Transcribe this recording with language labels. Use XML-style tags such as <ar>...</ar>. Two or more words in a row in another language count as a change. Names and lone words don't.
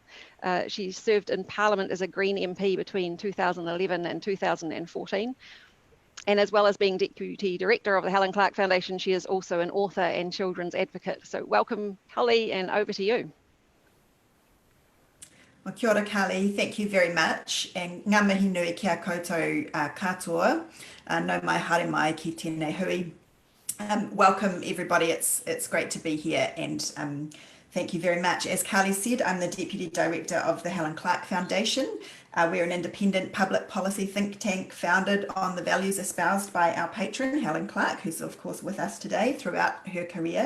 <en>She served in Parliament as a Green MP between 2011 and 2014. And as well as being Deputy Director of the Helen Clark Foundation, she is also an author and children's advocate. So welcome, Holly, and over to you. Well,</en> <mi>kia ora,</mi> <en>Carly. Thank you very much.</en> <mi>And ngā mihi nui kia koutou katoa. No mai haere mai ki tēnei hui.</mi> <en>Welcome, everybody. It's great to be here. And thank you very much. As Carly said, I'm the Deputy Director of the Helen Clark Foundation. We're an independent public policy think tank founded on the values espoused by our patron, Helen Clark, who's of course with us today throughout her career.</en>